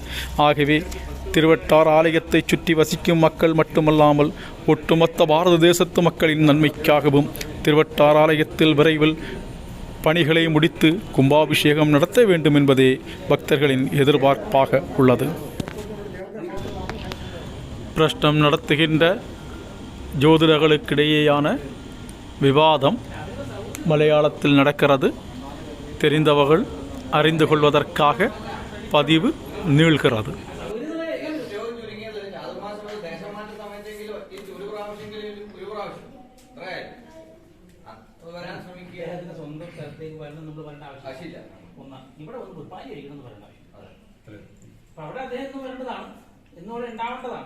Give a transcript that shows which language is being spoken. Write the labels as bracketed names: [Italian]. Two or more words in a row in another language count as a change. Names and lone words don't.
[Tamil] ஆகவே திருவட்டார் ஆலயத்தை சுற்றி வசிக்கும் மக்கள் மட்டுமல்லாமல் ஒட்டுமொத்த பாரத தேசத்து மக்களின் நன்மைக்காகவும் திருவட்டார் ஆலயத்தில் விரைவில் பணிகளை முடித்து கும்பாபிஷேகம் நடத்த வேண்டும் என்பதே பக்தர்களின் எதிர்பார்ப்பாக உள்ளது. பிரஷ்னம் நடத்துகின்ற ஜோதிடர்களுக்கிடையேயான விவாதம் மலையாளத்தில் நடக்கிறது. தெரிந்தவர்கள் அறிந்து கொள்வதற்காக பதிவு நீள்கிறது. [Malayalam] സ്വന്തം സ്ഥലത്തേക്ക് വരണം നമ്മൾ പറയേണ്ട ആവശ്യമില്ല. ഒന്നാ ഇവിടെ വന്ന് കുർബാന കഴിക്കണം എന്ന് പറയണ്ട. അപ്പൊ അവിടെ അദ്ദേഹം വരേണ്ടതാണ്, എന്നോട് ഉണ്ടാവേണ്ടതാണ്.